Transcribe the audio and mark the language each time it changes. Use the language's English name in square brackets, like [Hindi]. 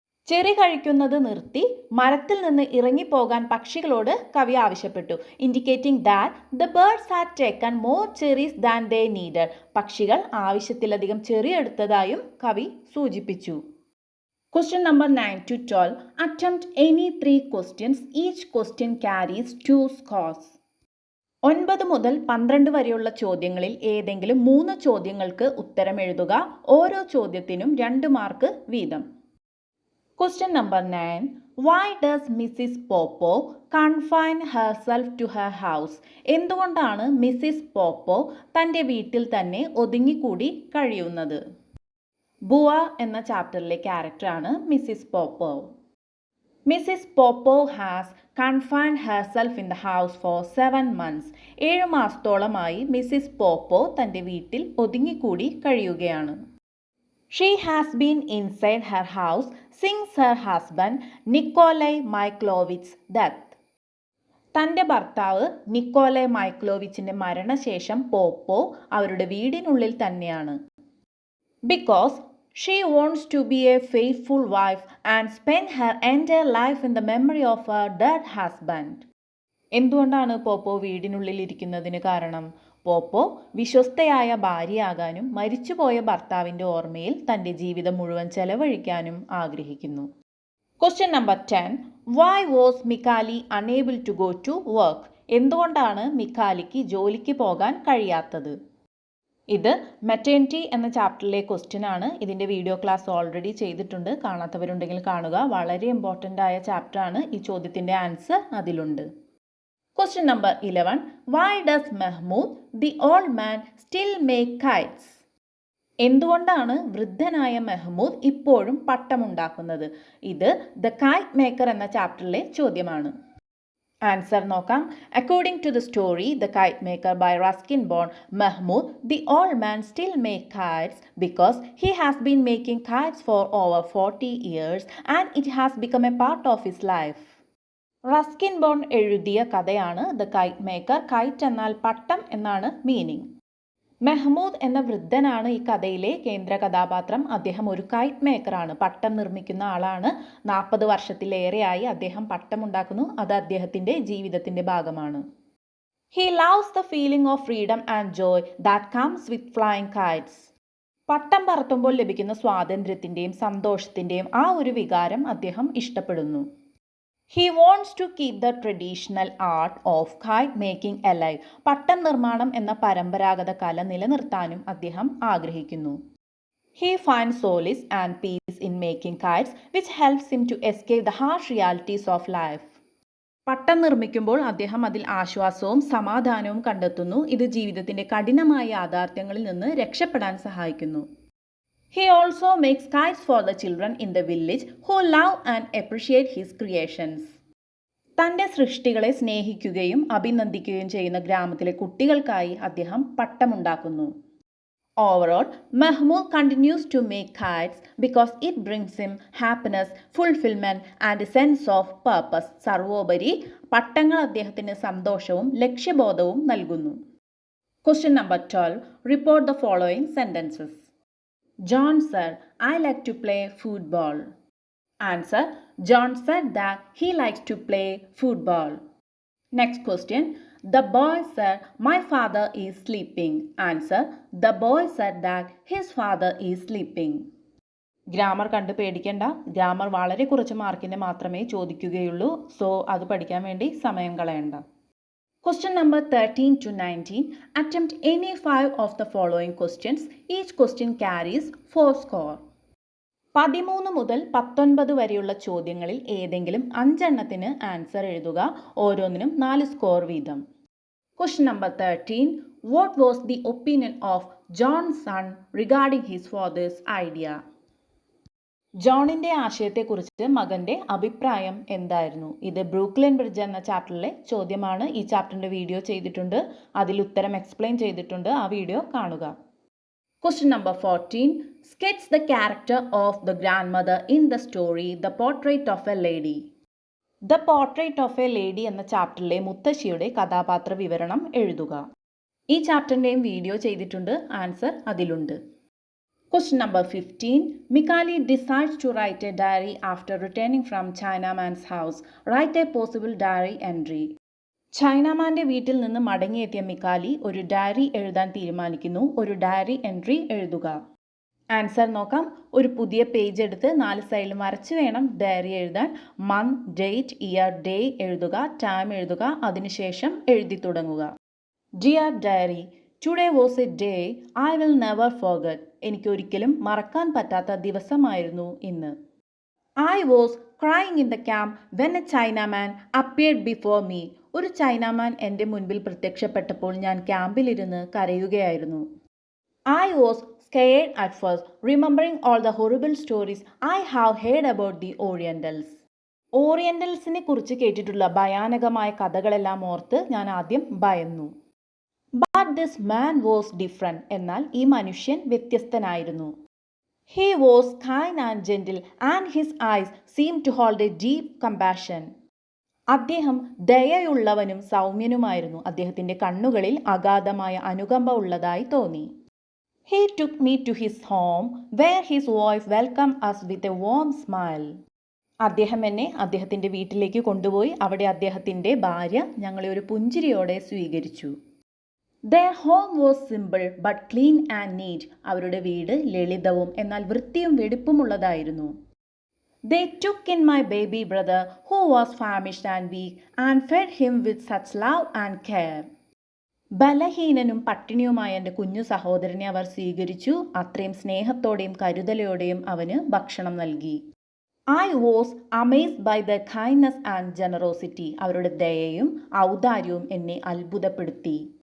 [Malayalam] Cherry കഴിക്കുന്നത് നിർത്തി മരത്തിൽ നിന്ന് ഇറങ്ങിപ്പോകാൻ പക്ഷികളോട് കവി ആവശ്യപ്പെട്ടു. [English] Indicating that the birds had taken more cherries than they needed. [Malayalam] പക്ഷികൾ ആവശ്യത്തിലധികം ചെറി എടുത്തതായും കവി സൂചിപ്പിച്ചു. [English] Question number 9 to 12. Attempt any 3 questions. Each question carries 2 scores. [Malayalam] 9 മുതൽ 12 വരെയുള്ള ചോദ്യങ്ങളിൽ ഏതെങ്കിലും 3 ചോദ്യങ്ങൾക്ക് ഉത്തരം എഴുതുക. ഓരോ ചോദ്യത്തിനും 2 മാർക്ക് വീതം. [English] Question number 9. Why does Mrs. Popo confine herself to her house? [Malayalam] എന്തുകൊണ്ടാണ് മിസ്സിസ് പോപ്പോ തൻ്റെ വീട്ടിൽ തന്നെ ഒതുങ്ങിക്കൂടി കഴിയുന്നത്? ബുവ എന്ന ചാപ്റ്ററിലെ ക്യാരക്ടറാണ് Mrs Popova. [English] Mrs Poppo has confined herself in the house for 7 months. [Malayalam] 7 മാസത്തോളമായി മിസ്സിസ് പോപ്പോ തൻ്റെ വീട്ടിൽ ഒതുങ്ങിക്കൂടി കഴിയുകയാണ്. [English] She has been inside her house since her husband Nikolai Mikhailovich's death. [Malayalam] തൻ്റെ ഭർത്താവ് നിക്കോളായ് മൈക്ലോവിച്ചിൻ്റെ മരണശേഷം പോപ്പോ അവരുടെ വീടിനുള്ളിൽ തന്നെയാണ്. [English] Because she wants to be a faithful wife and spend her entire life in the memory of her dead husband. [Malayalam] എന്തുകൊണ്ടാണ് പോപ്പോ വീടിനുള്ളിൽ ഇരിക്കുന്നതിന് കാരണം? പോപ്പോ വിശ്വസ്തയായ ഭാര്യയാകാനും മരിച്ചുപോയ ഭർത്താവിൻ്റെ ഓർമ്മയിൽ തൻ്റെ ജീവിതം മുഴുവൻ ചെലവഴിക്കാനും ആഗ്രഹിക്കുന്നു. [English] Question number 10. Why was Mikali unable to go to work? [Malayalam] എന്തുകൊണ്ടാണ് മിക്കാലിക്ക് ജോലിക്ക് പോകാൻ കഴിയാത്തത്? ഇത് മെറ്റേണിറ്റി എന്ന ചാപ്റ്ററിലെ ക്വസ്റ്റ്യൻ ആണ്. ഇതിൻ്റെ വീഡിയോ ക്ലാസ് ഓൾറെഡി ചെയ്തിട്ടുണ്ട്. കാണാത്തവരുണ്ടെങ്കിൽ കാണുക. വളരെ ഇമ്പോർട്ടൻ്റ് ആയ ചാപ്റ്ററാണ്. ഈ ചോദ്യത്തിൻ്റെ ആൻസർ അതിലുണ്ട്. [English] Question number 11. Why does Mahmoud, the old man, still make kites? [Malayalam] എന്തുകൊണ്ടാണ് വൃദ്ധനായ മെഹ്മൂദ് ഇപ്പോഴും പട്ടമുണ്ടാക്കുന്നത്? ഇത് ദ കൈറ്റ് മേക്കർ എന്ന ചാപ്റ്ററിലെ ചോദ്യമാണ്. ആൻസർ നോക്കാം. [English] According to the story The Kite Maker by Ruskin Bond, Mahmoud, the old man, still make kites because he has been making kites for over 40 years and it has become a part of his life. [Malayalam] Ruskin bone എഴുതിയ കഥയാണ് the KITE maker. KITE എന്നാൽ പട്ടം എന്നാണ് meaning. Mehmood എന്ന വൃദ്ധനാണ് ഈ കഥയിലെ കേന്ദ്ര കഥാപാത്രം. അദ്ദേഹം ഒരു കൈറ്റ് മേക്കറാണ്, പട്ടം നിർമ്മിക്കുന്ന ആളാണ്. 40 വർഷത്തിലേറെയായി അദ്ദേഹം പട്ടം ഉണ്ടാക്കുന്നു. അത് അദ്ദേഹത്തിൻ്റെ ജീവിതത്തിൻ്റെ ഭാഗമാണ്. [English] He loves the feeling of freedom and joy that comes with flying kites. [Malayalam] പട്ടം പറത്തുമ്പോൾ ലഭിക്കുന്ന സ്വാതന്ത്ര്യത്തിൻ്റെയും സന്തോഷത്തിൻ്റെയും ആ ഒരു വികാരം അദ്ദേഹം ഇഷ്ടപ്പെടുന്നു. [English] He wants to keep the traditional art of kite making alive. [Malayalam] പട്ടം നിർമ്മാണം എന്ന പരമ്പരാഗത കല നിലനിർത്താനും അദ്ദേഹം ആഗ്രഹിക്കുന്നു. [English] He finds solace and peace in making kites, which helps him to escape the harsh realities of life. [Malayalam] പട്ടം നിർമ്മിക്കുമ്പോൾ അദ്ദേഹം അതിൽ ആശ്വാസവും സമാധാനവും കണ്ടെത്തുന്നു. ഇത് ജീവിതത്തിൻ്റെ കഠിനമായ യാഥാർത്ഥ്യങ്ങളിൽ നിന്ന് രക്ഷപ്പെടാൻ സഹായിക്കുന്നു. [English] He also makes kites for the children in the village who love and appreciate his creations. [Malayalam] തൻ്റെ സൃഷ്ടികളെ സ്നേഹിക്കുകയും അഭിനന്ദിക്കുകയും ചെയ്യുന്ന ഗ്രാമത്തിലെ കുട്ടികൾക്കായി അദ്ദേഹം പട്ടമുണ്ടാക്കുന്നു. [English] Overall, Mahmoud continues to make kites because it brings him happiness, fulfillment and a sense of purpose. [Malayalam] സർവോപരി പട്ടങ്ങൾ അദ്ദേഹത്തിന് സന്തോഷവും ലക്ഷ്യബോധവും നൽകുന്നു. [English] Question number 12. Report the following sentences. John said, I like to play football. Answer. John said that he likes to play football. Next question. The boy said, my father is sleeping. Answer. The boy said that his father is sleeping. [Malayalam] Grammar കണ്ട് പേടിക്കേണ്ട. Grammar വളരെ കുറച്ച് മാർക്കിന് മാത്രമേ ചോദിക്കുകയുള്ളൂ. So അത് പഠിക്കാൻ വേണ്ടി സമയം കളയണ്ട. [English] Question number 13 to 19. Attempt any 5 of the following questions. Each question carries 4 score. [Malayalam] 13 മുതൽ 19 വരെയുള്ള ചോദ്യങ്ങളിൽ ഏതെങ്കിലും 5 എണ്ണത്തിന് ആൻസർ എഴുതുക. ഓരോന്നിനും 4 സ്കോർ വീതം. [English] Question number 13. What was the opinion of John's son regarding his father's idea? [Malayalam] ജോണിൻ്റെ ആശയത്തെക്കുറിച്ച് മകൻ്റെ അഭിപ്രായം എന്തായിരുന്നു? ഇത് ബ്രൂക്ലിൻ ബ്രിഡ്ജ് എന്ന ചാപ്റ്ററിലെ ചോദ്യമാണ്. ഈ ചാപ്റ്ററിൻ്റെ വീഡിയോ ചെയ്തിട്ടുണ്ട്. അതിൽ ഉത്തരം എക്സ്പ്ലെയിൻ ചെയ്തിട്ടുണ്ട്. ആ വീഡിയോ കാണുക. [English] Question number 14. Sketch the character of the grandmother in the story The Portrait of a Lady. [Malayalam] The Portrait of a Lady എന്ന ചാപ്റ്ററിലെ മുത്തശ്ശിയുടെ കഥാപാത്ര വിവരണം എഴുതുക. ഈ ചാപ്റ്ററിൻ്റെയും വീഡിയോ ചെയ്തിട്ടുണ്ട്. ആൻസർ അതിലുണ്ട്. [English] Question number 15. Mikali decides to write a diary after returning from Chinaman's house. Write a possible diary entry. [Malayalam] ചൈനാമാൻ്റെ വീട്ടിൽ നിന്ന് മടങ്ങിയെത്തിയ മിക്കാലി ഒരു ഡയറി എഴുതാൻ തീരുമാനിക്കുന്നു. ഒരു ഡയറി എൻട്രി എഴുതുക. ആൻസർ നോക്കാം. ഒരു പുതിയ പേജ് എടുത്ത് 4 സൈഡിൽ വരച്ച് വേണം ഡയറി എഴുതാൻ. മന്ത്, ഡേറ്റ്, ഇയർ, ഡേ എഴുതുക, ടൈം എഴുതുക, അതിനുശേഷം എഴുതി തുടങ്ങുക. [English] Dear diary, today was a day I will never forget. [Malayalam] എനിക്കൊരിക്കലും മറക്കാൻ പറ്റാത്ത ദിവസമായിരുന്നു ഇന്ന്. [English] I was crying in the camp when a Chinaman appeared before me. [Malayalam] ഒരു ചൈനാമാൻ എൻ്റെ മുൻപിൽ പ്രത്യക്ഷപ്പെട്ടപ്പോൾ ഞാൻ ക്യാമ്പിലിരുന്ന് കരയുകയായിരുന്നു. [English] I was scared at first, remembering all the horrible stories I have heard about the Orientals. [Malayalam] ഓറിയന്റൽസിനെ കുറിച്ച് കേട്ടിട്ടുള്ള ഭയാനകമായ കഥകളെല്ലാം ഓർത്ത് ഞാൻ ആദ്യം ഭയന്നു. [English] But this man was different. [Malayalam] എന്നാൽ ഈ മനുഷ്യൻ വ്യത്യസ്തനായിരുന്നു. [English] He was kind and gentle and his eyes seemed to hold a deep compassion. [Malayalam] അദ്ദേഹം ദയയുള്ളവനും സൗമ്യനുമായിരുന്നു. അദ്ദേഹത്തിൻ്റെ കണ്ണുകളിൽ അഗാധമായ അനുകമ്പ ഉള്ളതായി തോന്നി. [English] He took me to his home where his wife welcomed us with a warm smile. [Malayalam] അദ്ദേഹം എന്നെ അദ്ദേഹത്തിൻ്റെ വീട്ടിലേക്ക് കൊണ്ടുപോയി. അവിടെ അദ്ദേഹത്തിൻ്റെ ഭാര്യ ഞങ്ങളെ ഒരു പുഞ്ചിരിയോടെ സ്വീകരിച്ചു. [English] Their home was simple but clean and neat. [Malayalam] അവരുടെ വീട് ലളിതവും എന്നാൽ വൃത്തിയും വെടിപ്പുമുള്ളതായിരുന്നു. [English] They took in my baby brother who was famished and weak and fed him with such love and care. [Malayalam] ബലഹീനനും പട്ടിണിയുമായ എൻ്റെ കുഞ്ഞു സഹോദരനെ അവർ സ്വീകരിച്ചു. അത്രയും സ്നേഹത്തോടെയും കരുതലോടെയും അവന് ഭക്ഷണം നൽകി. [English] I was amazed by the kindness and generosity. [Malayalam] അവരുടെ ദയയും ഔദാര്യവും എന്നെ അത്ഭുതപ്പെടുത്തി.